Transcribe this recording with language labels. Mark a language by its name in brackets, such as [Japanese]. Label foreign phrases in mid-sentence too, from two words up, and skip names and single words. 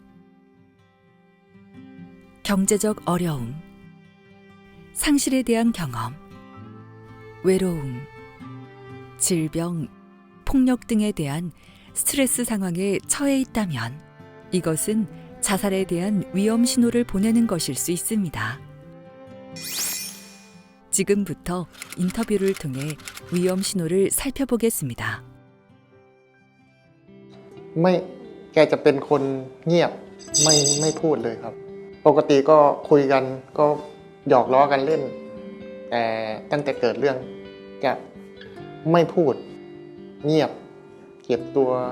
[Korean] 경제적 어려움, 상실에 대한 경험, 외로움, 질병, 폭력 등에 대한 스트레스 상황에 처해 있다면 이것은 자살에 대한 위험 신호를 보내는 것일 수 있습니다. 지금부터 인터뷰를 통해 위험 신호를 살펴보겠습니다. [Thai] แกจะเป็นคนเงียบไม่พูดเลยครับปกติก็คุยกันก็หยอกล้อกันเล่นแต่ตั้งแต่เกิดเรื่องแกไม่พูดเงียบเก็บตัว